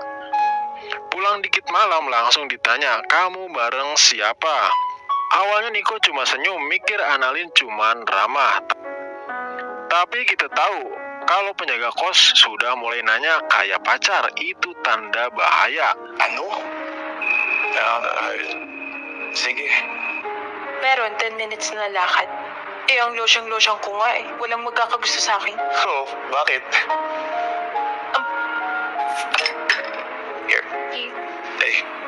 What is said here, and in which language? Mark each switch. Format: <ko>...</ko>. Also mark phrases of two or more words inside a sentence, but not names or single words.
<id>Pulang dikit malam langsung ditanya, kamu bareng siapa? Awalnya Nico cuma senyum, mikir Annalyn cuman ramah. Tapi kita tahu, kalau penjaga kos sudah mulai nanya kayak pacar, itu tanda bahaya.</id> <tl>Ano? Sige. Meron 10 minutes na lakad. Ang losyang-losyang ko nga eh. Walang magkakagusto sa akin. Oh, bakit? Here. Eh.</tl>